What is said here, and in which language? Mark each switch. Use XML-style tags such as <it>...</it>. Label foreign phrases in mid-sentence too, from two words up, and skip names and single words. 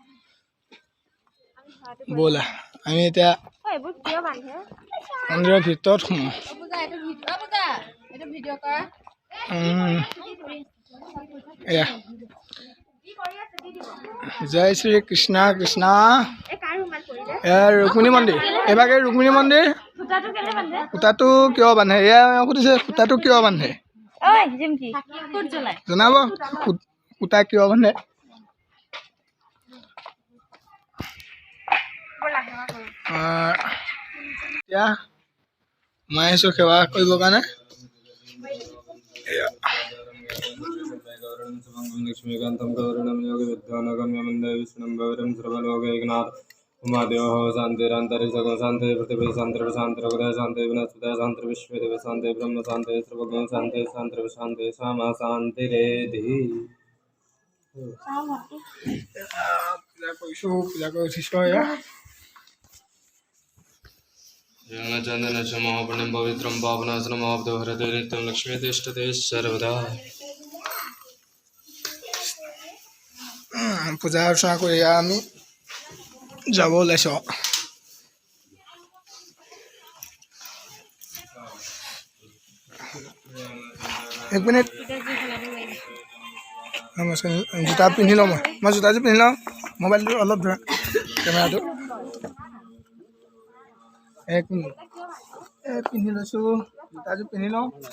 <as>ব'লা আমি এতিয়া মন্দিৰৰ ভিতৰত সোমাওঁ এয়া জয় শ্ৰী কৃষ্ণ কৃষ্ণ এয়া ৰুক্মিণী মন্দিৰ এইভাগে ৰুক্মিণী মন্দিৰ সূতাটো কিয় বান্ধে এয়া সুধিছে সূতাটো কিয় বান্ধে জনাব সূতা কিয় বান্ধে এতিয়া মই আহিছোঁ সেৱা কৰিবৰ কাৰণে</as> <sa>लक्ष्मीकान्तं गौरणं योगविद्वानगम्यमन्दे विष्णुं गौरं सर्वलोकैकनाथ उमादेवः शान्तिरन्तरिक्षगो शान्ति पृथिवी शान्तिर्शान्तिर्गुदः शान्ति विनस्पतयः शान्तिर्विश्वेदेव शान्ति ब्रह्म शान्ति सर्वगुण शान्ति शान्तिर्शान्ति सामा शान्तिरेधि</sa> <as>পূজা কৰিছোঁ</as> <sa>चन्दनच महापुण्यं पवित्रं पावनासनं महाब्धहरते नित्यं लक्ष्मी तिष्ठते सर्वदा</sa> <as>পূজা অৰ্চনা কৰি আমি যাব ওলাইছোঁ এক মিনিট জোতা পিন্ধি লওঁ মই জোতাযোৰ পিন্ধি লওঁ মোবাইলটো অলপ ধৰা কেমেৰাটো এক মিনিট পিন্ধি লৈছোঁ জোতাযোৰ পিন্ধি লওঁ</as>